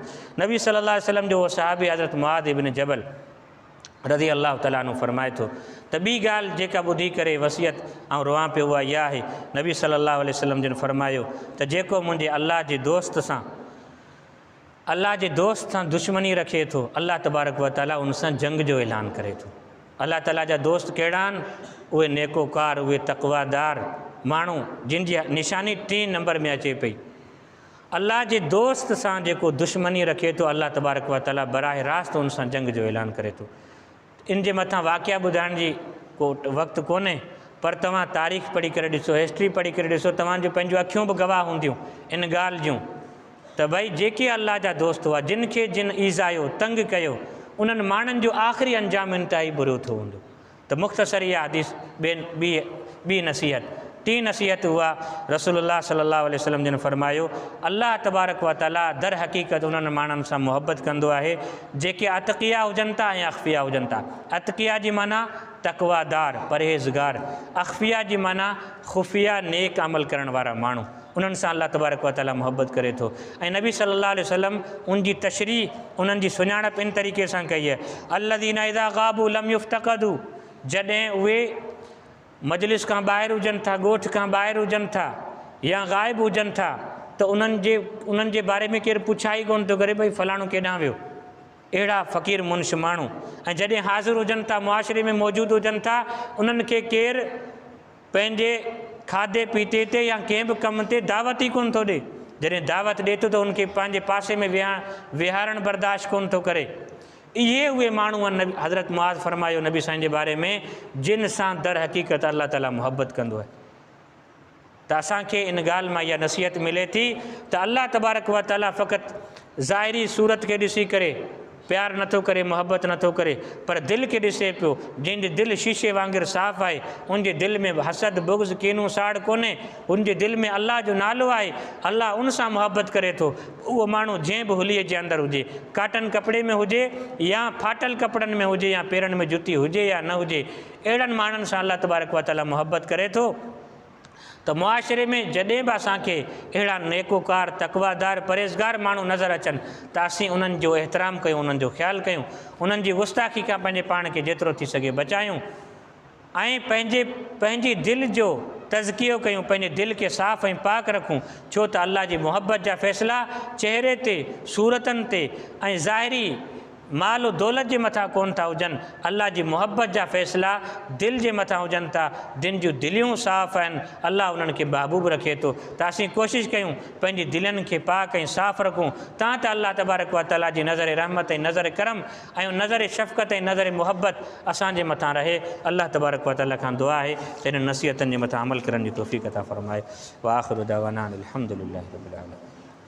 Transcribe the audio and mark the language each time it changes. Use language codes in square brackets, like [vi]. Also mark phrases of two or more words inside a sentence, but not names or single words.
[sd] नबी [ar] صلى الله عليه وسلم [sd] जो उहो सहाबी हज़रत मुआद इब्न जबल [ar] رضي الله تعالى عنه [sd] फरमाए थो त ॿी ॻाल्हि जेका ॿुधी करे वसियत ऐं रोआं पियो उहा इहा आहे, नबी [ar] صلى الله عليه وسلم [sd] जिन फरमायो त जेको मुंहिंजे अल्लाह जे दोस्त सां दुश्मनी रखे थो, [ar] الله تبارك وتعالى [sd] उन सां जंग जो ऐलान करे थो। [ar] الله تعالى [sd] जा दोस्त कहिड़ा आहिनि? उहे नेकोकार, उहे तक़वादार माण्हू जिन जी निशानी 3 नंबर में अचे पई। अल्लाह जे दोस्त सां जेको दुश्मनी रखे थो, [ar] الله تبارك وتعالى [sd] बराह रास्त उन सां जंग जो ऐलान करे थो। इन जे मथां वाक़िया ॿुधाइण जी को वक़्तु कोन्हे, पर तव्हां तारीख़ पढ़ी करे ॾिसो, हिस्ट्री पढ़ी करे ॾिसो, तव्हांजो पंहिंजो अखियूं बि गवाह हूंदियूं इन ॻाल्हि जूं त भई जेके अल्लाह जा दोस्त हुआ, जिन खे जिन ईज़ायो, तंग कयो, उन्हनि माण्हुनि जो आख़िरी अंजाम इंतिहाई बुरो थो हूंदो। त मुख़्तसर इहा हदीस ॿी नसीहत। टी नसीहत हुआ [ar] رسول الله صلى الله عليه وسلم [sd] जिन फरमायो, [ar] الله تبارك وتعالى [sd] दर हक़ीक़त उन्हनि माण्हुनि सां मुहबत कंदो आहे जेके अतक़िया हुजनि था ऐं अख़फ़िया हुजनि था। अतक़िया जी माना तक़वादार, परहेज़गार, अख़फ़िया जी माना ख़ुफ़िया नेक अमल करण वारा माण्हू, उन्हनि सां [ar] الله تبارك وتعالى [sd] मुहबत करे थो। ऐं नबी [ar] صلى الله عليه وسلم [sd] उनजी तशरीह, उन्हनि जी सुञाणप इन तरीक़े सां कई आहे, [ar] الذين إذا غابوا لم يفتقدوا, [sd] जॾहिं उहे मजलिस खां ॿाहिरि हुजनि था, ॻोठ खां ॿाहिरि हुजनि था या ग़ाइबु हुजनि था, त उन्हनि जे बारे में केरु पुछाई कोन थो करे भई फलाणो केॾांहुं वियो। अहिड़ा फ़क़ीर मुंश माण्हू, ऐं जॾहिं हाज़िर हुजनि था, मुआशिरे में मौजूदु हुजनि था, उन्हनि खे केरु पंहिंजे खाधे पीते ते या कंहिं बि कम ते दावत ई कोन थो ॾिए। जॾहिं दावत ॾिए थो त उनखे पंहिंजे पासे में विहारणु बर्दाश्त कोन थो करे। इहे उहे माण्हू आहिनि, हज़रत मुआज़ फरमायो नबी साईं जे बारे में, जिन सां दर हक़ीक़त [ar] الله تعالى [sd] मुहबत कंदो आहे। त असांखे इन ॻाल्हि मां इहा नसीहत मिले थी त [ar] الله تبارك وتعالى [sd] फ़क़ति ज़ाहिरी सूरत खे ॾिसी करे प्यार नथो करे, मुहबत नथो करे, पर दिलि खे ॾिसे पियो। जंहिंजी दिलि शीशे वांगुरु साफ़ आहे, उनजे दिलि में हसद, बुग़्ज़, कीनू, साड़ कोन्हे, उनजे दिलि में अल्लाह जो नालो आहे, अल्लाह उन सां मुहबत करे थो। उहो माण्हू जंहिं बि हुलीअ जे अंदरि हुजे, काटन कपिड़े में हुजे या फाटल कपिड़नि में हुजे या पेरनि में जुती हुजे या न हुजे, अहिड़नि माण्हुनि सां [ar] الله تبارك وتعالى [sd] मुहबत करे थो। त मुआशिरे में जॾहिं बि असांखे अहिड़ा नेकोकार, तक़वादार, परहेज़गार माण्हू नज़र अचनि त असीं उन्हनि जो एतिराम कयूं, उन्हनि जो ख़्यालु कयूं, उन्हनि जी गुस्ताखी खां पंहिंजे पाण खे जेतिरो थी सघे बचायूं, ऐं पंहिंजी दिलि जो तज़कियो कयूं, पंहिंजे दिलि खे साफ़ ऐं पाक रखूं। छो त अल्लाह जी मुहबत जा फ़ैसिला चहिरे ते, सूरतनि ते ऐं ज़ाहिरी माल दौलत जे मथां कोन था हुजनि, अल्लाह जी मुहबत जा फ़ैसिला दिलि जे मथां हुजनि था। जिन जूं दिलियूं साफ़ आहिनि, अल्लाह उन्हनि खे महबूब रखे थो। त असीं कोशिशि कयूं पंहिंजी दिलनि खे पाक ऐं साफ़ रखूं, तां त [ar] الله تبارك وتعالى [sd] जी नज़र रहमत ऐं नज़र करम ऐं नज़र शफ़क़त ऐं नज़र मुहबत असांजे मथां रहे। [ar] الله تبارك وتعالى [sd] खां दुआ आहे त इन नसीहतनि जे मथां अमल करण जी तौफ़ीक़ अता फ़रमाए। [ar] وآخر دعوانا أن الحمد لله رب العالمين.